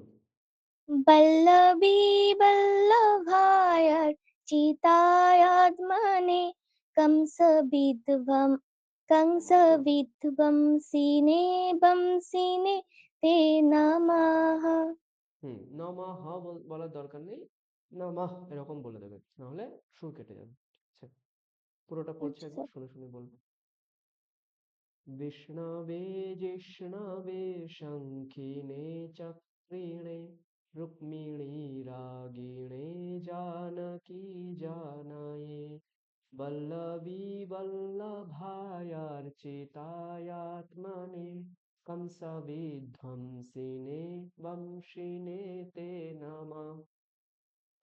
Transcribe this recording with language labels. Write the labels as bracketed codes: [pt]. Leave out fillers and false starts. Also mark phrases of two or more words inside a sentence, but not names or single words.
[sa] वल्लभी वल्लभायार्चितायात्मने कंसविध्वं कंसविध्वंसिने वंशिने ते नमः। [bn] হুম, নমঃ বলার দরকার নেই, নমঃ এরকম বলে দেবে, নাহলে সুর কেটে যাবে। ঠিক আছে, পুরোটা পড়ছে, আচ্ছা একবার শুনে শুনে বলবো। [sa] विष्णवे जिष्णवे शङ्खिने चक्रिणे रुक्मिणी रागिणे जानकी जानाये वल्लभी वल्लभायार्चितायात्मने कंसविध्वंसिने वंशिने ते नमः।